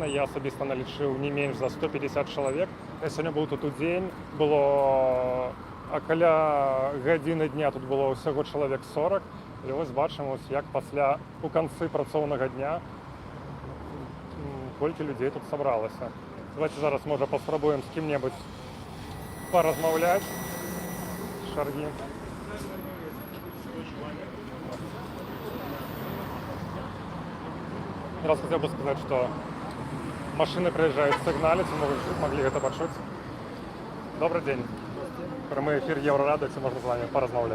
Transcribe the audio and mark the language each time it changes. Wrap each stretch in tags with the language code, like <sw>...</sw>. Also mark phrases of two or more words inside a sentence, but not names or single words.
<be>Я асабіста налічыў не менш за 150 чалавек. Я сёння быў тут удзень, было каля гадзіны дня, тут было ўсяго чалавек 40. І вось бачым, як пасля у канцы працоўнага дня колькі людзей тут сабралася. Давайте зараз, можа, паспрабуем з кім-небудзь поразмаўляць з чаргі.</be> <ru>Раз хотел бы сказать, что машины приезжают сигналить, вы могли это почуть. Добрый день. Прямой эфир Еврорадио, можно с вами поразмаўлять.</ru>